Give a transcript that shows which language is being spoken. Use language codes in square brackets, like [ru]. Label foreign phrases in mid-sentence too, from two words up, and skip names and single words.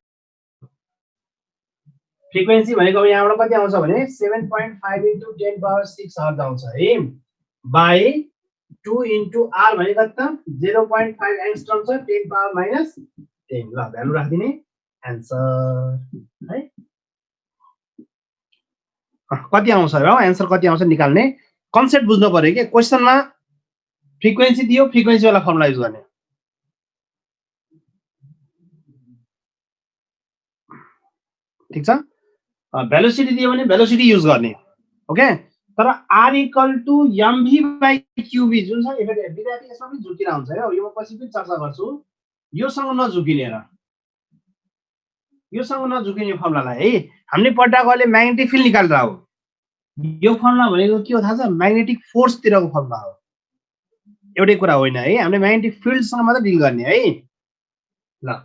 [ne] फ्रिक्वेन्सी भनेको अब यहाँबाट कति आउँछ भने 7.5 * 10 power 6 हर्ज आउँछ है बाइ 2 * r भनेको त 0.5 एंगस्ट्रम छ 10 power -10 ल भ्यालु राख्दिने आन्सर है कति आउँछ र आन्सर कति आउँछ निकाल्ने कन्सेप्ट बुझ्नु पर्यो के क्वेशनमा फ्रिक्वेन्सी दियो फ्रिक्वेन्सी वाला [en] formula use [ne] गर्ने ठीक छ भेलोसिटी दियो भने [en] velocity use [ne] गर्ने ओके तर r = mv/qv जुन छ विद्यार्थी यसमा पनि झुकिरा हुन्छ है यो म पछि पनि चर्चा गर्छु यो सँग नझुकिने र यो सँग नझुकिने फर्मुलालाई है हामीले पढ्दाको अहिले [en] magnetic field [ne] निकालेर हो यो फर्मुला भनेको के हो थाहा छ [en] magnetic force [ne] तिरको फर्मुला हो एउटै कुरा होइन है हामीले [en] magnetic field [ne] सँग मात्र डिल गर्ने है ल